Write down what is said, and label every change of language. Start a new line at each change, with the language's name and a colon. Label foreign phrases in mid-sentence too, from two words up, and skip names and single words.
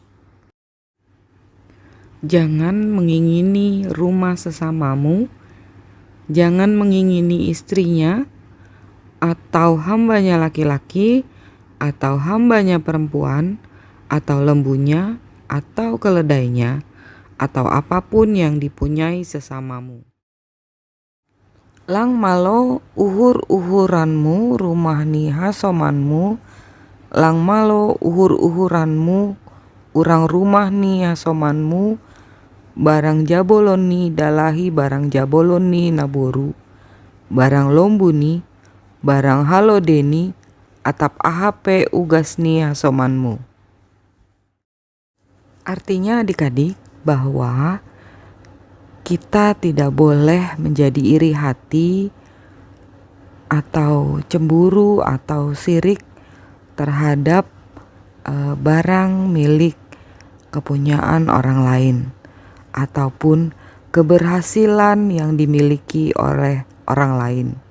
Indonesian: Jangan mengingini rumah sesamamu, jangan mengingini istrinya, atau hambanya laki-laki, atau hambanya perempuan, atau lembunya, atau keledainya, atau apapun yang dipunyai sesamamu.
Batak Simalungun: Lang malo uhur-uhuranmu rumah ni hasomanmu, lang malo uhur-uhuranmu urang rumah ni hasomanmu, barang jabolon ni dalahi barang jabolon ni naboru, barang lombu ni, barang halodeni, atap ahape ugas ni hasomanmu.
Indonesian: Artinya adik-adik bahwa kita tidak boleh menjadi iri hati atau cemburu atau sirik terhadap barang milik kepunyaan orang lain ataupun keberhasilan yang dimiliki oleh orang lain.